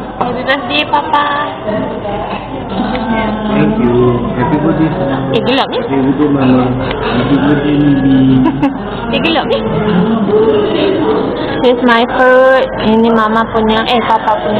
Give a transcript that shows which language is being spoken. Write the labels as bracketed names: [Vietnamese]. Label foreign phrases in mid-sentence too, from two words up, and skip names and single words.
[English] Happy birthday, Papa. Thank you. Happy birthday. [Malay] Gelap ni. [English] Happy birthday, Mama. Happy birthday, Bibi. [Malay] Gelap ni. [English] This is my food. [Malay] Ini Mama punya, Papa punya.